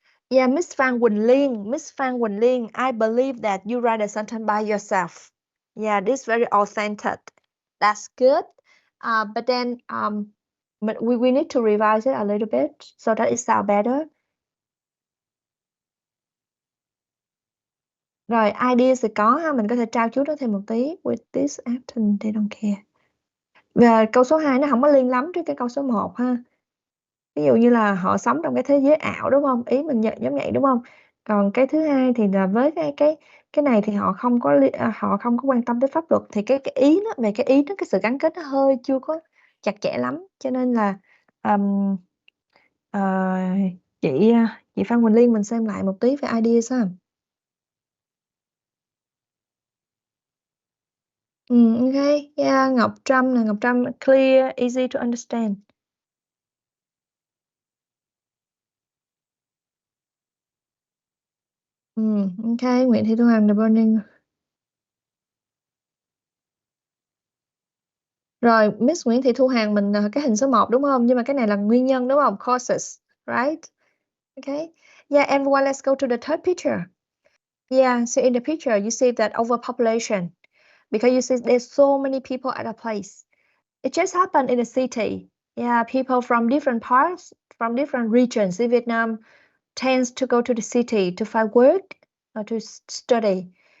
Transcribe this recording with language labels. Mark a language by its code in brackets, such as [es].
[en] Yeah, Miss Phan Quỳnh Liên, Miss Phan Quỳnh Liên, I believe that you write a sentence by yourself. Yeah, this very authentic. That's good. But then but we need to revise it a little bit so that it sound better. [vi] Rồi, ideas thì có ha, mình có thể trao chuốt nó thêm một tí. [en] With this action, they don't care. [vi] Và câu số 2 nó không có liên lắm với cái câu số 1 ha. Ví dụ như là họ sống trong cái thế giới ảo đúng không? Ý mình nhận giống vậy đúng không? Còn cái thứ hai thì là với cái này thì họ không có quan tâm tới pháp luật thì cái ý nó về cái ý nó cái sự gắn kết nó hơi chưa có chặt chẽ lắm cho nên là ừm, ờ, chị Phan Quỳnh Liên mình xem lại một tí về ideas ha. [en] Ok, yeah, Ngọc Trâm là Ngọc Trâm clear, easy to understand. Ok, Nguyễn Thị Thu Hằng The Burning. [vi] Rồi, Miss Nguyễn Thị Thu Hằng mình cái hình số 1 đúng không? Nhưng mà cái này là nguyên nhân đúng không? [en] Causes, right? Okay. Yeah, everyone, let's go to the third picture. Yeah, so in the picture, you see that overpopulation because you see there's so many people at a place. It just happened in a city. Yeah, people from different parts, from different regions in Vietnam tends to go to the city to find work or to study.